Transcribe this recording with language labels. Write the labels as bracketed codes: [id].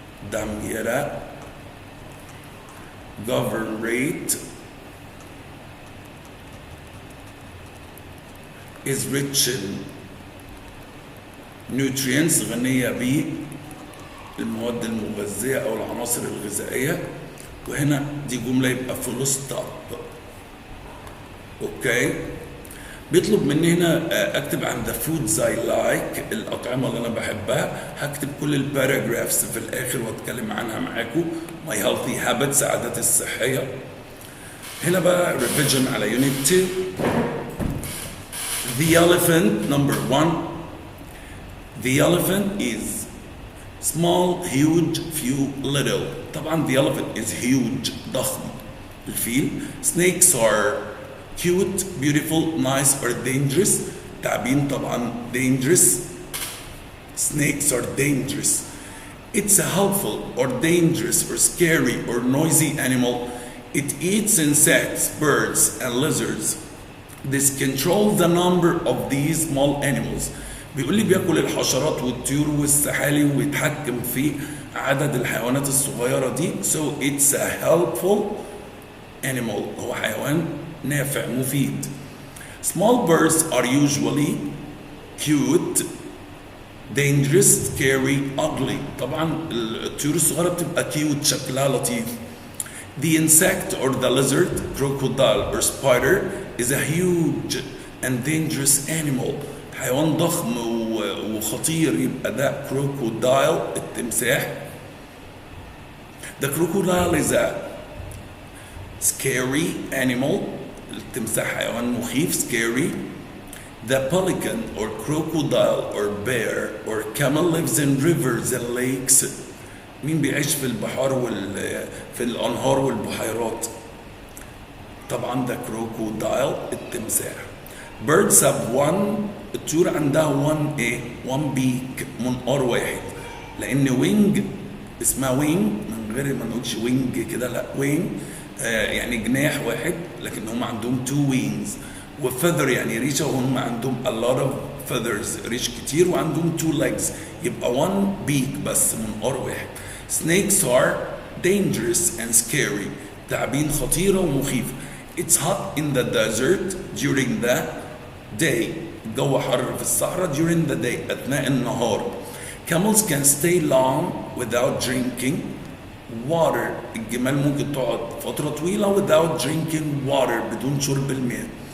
[en] Damietta governorate is rich in nutrients [ar] غنية بالمواد المغذية أو العناصر الغذائية. وهنا دي جملة يبقى full stop. أوكي. بيطلب مني هنا أكتب عن [en] the foods I like [ar] الأطعمة اللي أنا بحبها. هكتب كل الباراجرافز في الآخر وأتكلم عنها معاكم. [en] My healthy habits [ar] عاداتي الصحية. هنا بقى revision على unit 2. [en] The elephant number 1. The elephant is small, huge, few, little. طبعا the elephant is huge ضخم. [ar] الفيل. [en] Snakes are cute, beautiful, nice or dangerous. [ar] تعبين طبعا dangerous. [en] Snakes are dangerous. It's a helpful or dangerous or scary or noisy animal. It eats insects, birds and lizards. This controls the number of these small animals. [ar] بيقول لي بياكل الحشرات والطيور والسحالي ويتحكم في عدد الحيوانات الصغيرة دي. [en] So it's a helpful animal. [ar] هو حيوان نافع مفيد. [en] Small birds are usually cute, dangerous, scary, ugly. [ar] طبعا الطيور الصغيرة بتبقى cute شكلها لطيف. [en] The insect or the lizard, crocodile or spider is a huge and dangerous animal. [ar] حيوان ضخم وخطير يبقى ده crocodile التمساح. [en] The crocodile is a scary animal. [ar] التمساح حيوان مخيف scary. [en] The pelican or crocodile or bear or camel lives in rivers and lakes. [ar] مين بيعيش في البحار في الأنهار والبحيرات؟ طبعا ده crocodile التمساح. [en] Birds have one. [ar] الطيور عندها one ايه؟ [en] one beak [ar] منقار واحد. لأن wing اسمها wing من غير ما نقولش wing كده لا wing يعني جناح واحد لكن هم عندهم [en] two wings. [ar] وفeather يعني ريشة وهم عندهم [en] a lot of [ar] feathers ريش كتير وعندهم [en] two legs [ar] يبقى [en] one beak [ar] بس منقار واحد. [en] Snakes are dangerous and scary [ar] تعابين خطيرة ومخيفة. [en] It's hot in the desert during the day [ar] الجو حر في الصحراء [en] during the day [ar] أثناء النهار. [en] Camels can stay long without drinking water [ar] الجمال ممكن تقعد فترة طويلة [en] without drinking water [ar] بدون شرب الماء.